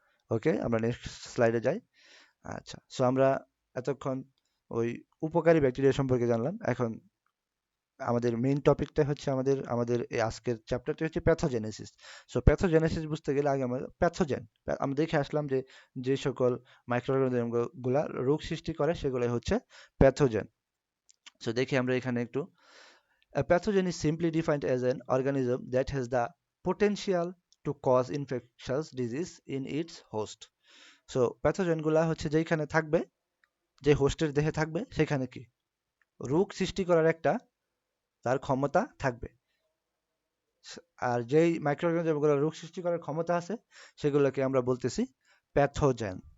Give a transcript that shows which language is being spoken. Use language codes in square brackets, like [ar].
[bn] ওকে, আমরা নেক্সট স্লাইডে যাই। আচ্ছা, সো আমরা এতক্ষণ ওই উপকারী ব্যাকটেরিয়া সম্পর্কে জানলাম। এখন আমাদের মেইন টপিকটা হচ্ছে আমাদের আমাদের এই আজকের চ্যাপ্টারটা হচ্ছে প্যাথোজেনেসিস। সো প্যাথোজেনেসিস বুঝতে গেলে আগে আমরা প্যাথোজেন আমরা দেখে আসলাম যে যে সকল মাইক্রোঅর্গানিজম গুলা রোগ সৃষ্টি করে সেগুলো হচ্ছে প্যাথোজেন। সো দেখি আমরা এখানে একটু, [en] a pathogen is simply defined as an organism that has the potential to cause infectious disease in its host. [bn] So pathogen গুলা হচ্ছে যেখানে থাকবে, যে হোস্টের দেহে থাকবে সেখানে কি রোগ সৃষ্টি করার একটা তার ক্ষমতা থাকবে। আর যেই মাইক্রোঅর্গানিজমগুলো রোগ সৃষ্টি করার ক্ষমতা আছে সেগুলোকে আমরা বলতেছি প্যাথোজেন।